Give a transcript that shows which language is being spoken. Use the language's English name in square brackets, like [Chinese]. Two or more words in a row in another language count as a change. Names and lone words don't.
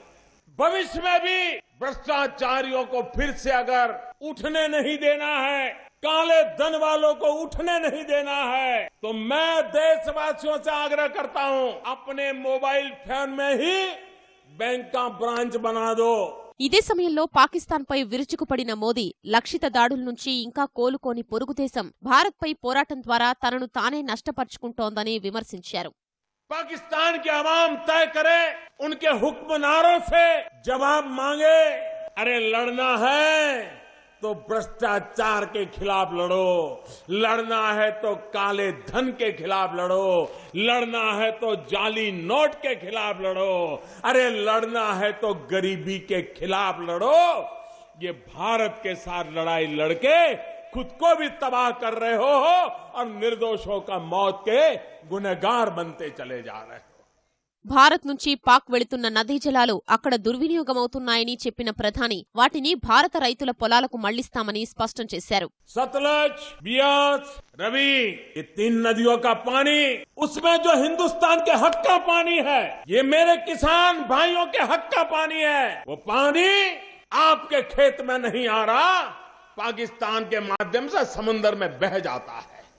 [Hindi] भविष्य में भी भ्रष्टाचारियों को फिर से अगर उठने नहीं देना है, काले धन वालों को उठने नहीं देना है, तो मैं देशवासियों से आग्रह करता हूं, अपने [English] mobile phone [Hindi] में ही बैंक का ब्रांच बना दो. [Telugu] ఇదే సమయంలో పాకిస్తాన్పై విరుచుకుపడిన మోదీ లక్షిత దాడుల నుంచి ఇంకా కోలుకోని పొరుగుదేశం భారత్పై పోరాటం ద్వారా తనను తానే నష్టపరుచుకుంటోందని విమర్శించారు. [Hindi] पाकिस्तान के अवाम तय करे, उनके हुक्मनारों से जवाब मांगे. अरे लड़ना है तो भ्रष्टाचार के खिलाफ लड़ो, लड़ना है तो काले धन के खिलाफ लड़ो, लड़ना है तो जाली नोट के खिलाफ लड़ो, अरे लड़ना है तो गरीबी के खिलाफ लड़ो. ये भारत के साथ लड़ाई लड़के खुद को भी तबाह कर रहे हो और निर्दोषों का मौत के गुनहगार बनते चले जा रहे हो. [Telugu] భారత్ నుంచి పాక్ వెళుతున్న నదీ జలాలు అక్కడ దుర్వినియోగమవుతున్నాయని చెప్పిన ప్రధాని వాటిని భారత రైతుల పొలాలకు మళ్లిస్తామని స్పష్టం చేశారు. [Hindi] सतलज, बियास, रवि, ये 3 नदियों का पानी, उसमें जो हिंदुस्तान के हक का पानी है, ये मेरे किसान भाइयों के हक का पानी है. वो पानी आपके खेत में नहीं आ रहा, पाकिस्तान के माध्यम से समुद्र में बह जाता है.